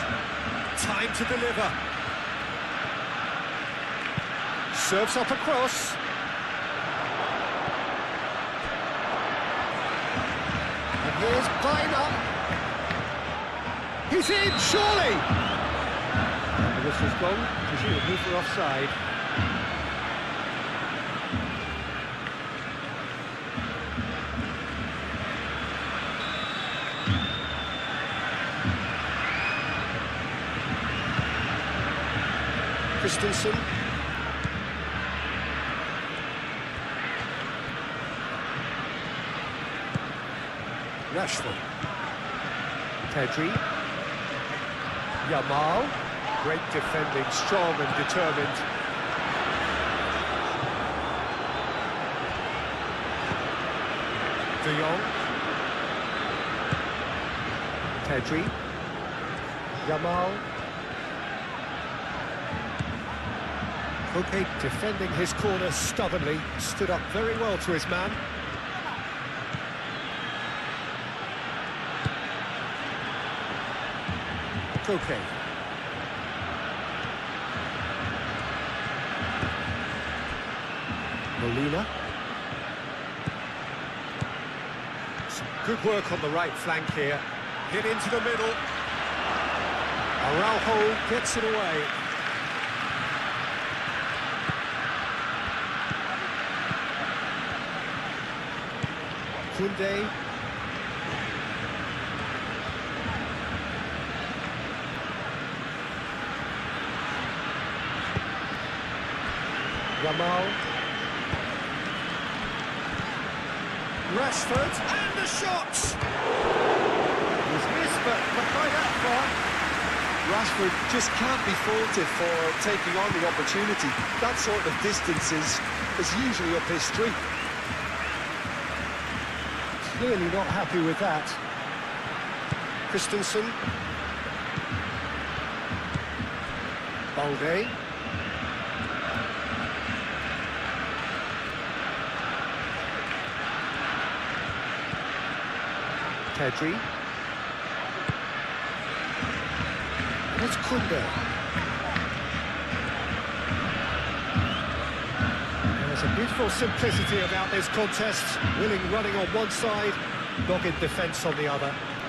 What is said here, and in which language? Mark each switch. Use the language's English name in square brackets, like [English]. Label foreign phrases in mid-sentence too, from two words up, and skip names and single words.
[English] Time to deliver. Serves up across. And here's Baina. He's in, surely! And the whistle's gone, presumably for offside. Christensen. Rashford. Pedri. Yamal. Great defending, strong and determined. De Jong. Pedri. Yamal. Koke defending his corner stubbornly, stood up very well to his man. Koke. Molina. Some Good work on the right flank here. Hit into the middle. Araujo gets it away. Koundé. Yamal. Rashford, and the shot! He's missed, but by that far. Rashford just can't be faulted for taking on the opportunity. That sort of distance is usually up his street. Clearly not happy with that. Christensen. Balde. Pedri. It's Koundé. There's a beautiful simplicity about this contest. Willing running on one side, dogged defence on the other.